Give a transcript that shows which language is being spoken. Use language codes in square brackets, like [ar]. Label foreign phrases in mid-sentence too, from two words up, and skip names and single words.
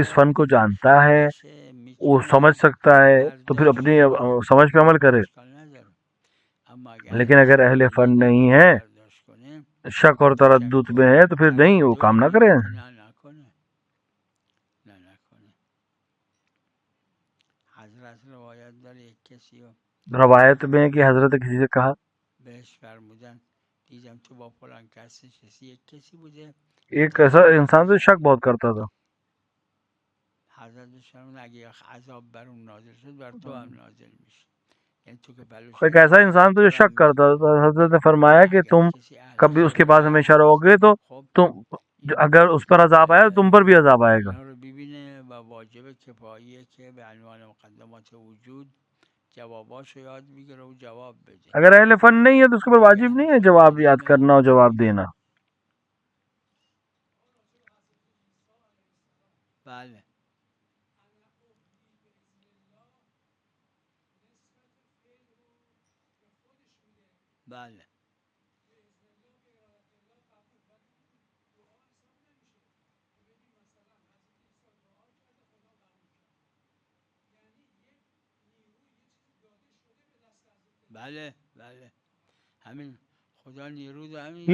[ur] اس فن کو جانتا [fa] فن [ur] ہے، [fa] باشه [ur] وہ سمجھ [fa] میتونه [ur] سکتا ہے تو پھر اپنی [fa] برداشت کنه، [ur] سمجھ پہ عمل کرے. [fa] اشکال نداره. اما اگر [ur] لیکن [fa] اهل [ur] اگر [fa] فن [ur] اہل فن [fa] نیست [ur] نہیں ہے، [fa] نمیتونه برداشت کنه، [ur] شک اور [fa] شک [ur] تردد [fa] و [ur] میں ہے، تو پھر نہیں وہ [fa] تردد [ur] کام نہ کرے. [fa] میگه که نه نکنه، نه نکنه. حضرت روایت داره یک کسی رو [ur] روایت میں کہ حضرت کسی سے کہا، [fa] بهش فرمودن دیدم تو با فلان کس نشستی، یک کسی بوده [ur] ایک ایسا انسان تو شک بہت کرتا تھا. [fa] حضرت فرمود اگه عذاب بر اون نازل شد بر تو هم نازل میشه، یعنی تو که بلوش [ur] ایک ایسا انسان تو جو شک کرتا تھا. حضرت نے فرمایا کہ تم کبھی اس کے پاس ہمیشہ رہو گے تو تم اگر اس پر عذاب آیا تو تم پر بھی عذاب آئے گا. [fa] اینا رو ببینه و واجب کفاییه که به عنوان مقدمات وجود جواباشو یاد بگیره و جواب بده. [ur] اگر اہل فن نہیں ہے تو اس کے اوپر واجب نہیں ہے جواب یاد کرنا اور جواب دینا. [fa] بله بله بله بله همین خدا نیرو دو همین